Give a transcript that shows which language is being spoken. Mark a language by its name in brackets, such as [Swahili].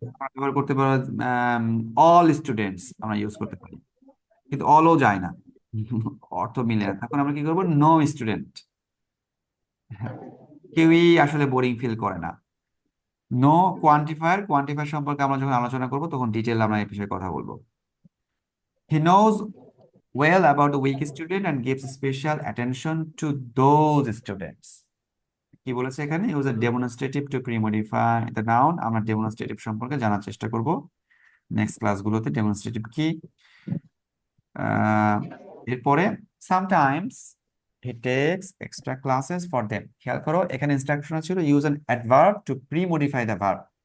[Bangla] আমরা ব্যবহার করতে পারো অল স্টুডেন্টস, আমরা ইউজ করতে পারি, কিন্তু অলও যায় না অর্থ মিলে না। তখন আমরা কি করবো? [English] no student, [Bangla] কেউই আসলে বোরিং ফিল করে না। নো কোয়ান্টিফায়ার, কোয়ান্টিফায়ার সম্পর্কে আমরা যখন আলোচনা করবো তখন ডিটেল আমরা এই বিষয়ে কথা বলবো। [English] He knows well about the weak student and gives special attention to those students. [Bangla] কি বলেছে এখানে? [English] Use a demonstrative to premodify the noun. [Bangla] আমরা ডেমনস্ট্রেটিভ সম্পর্কে জানার চেষ্টা করব নেক্সট ক্লাসগুলোতে, ডেমনস্ট্রেটিভ কি। আহ, এরপরে [English] Sometimes he takes extra classes for them. [Bangla] খেয়াল করো এখানে ইনস্ট্রাকশন ছিল [English] Use an adverb to premodify the verb.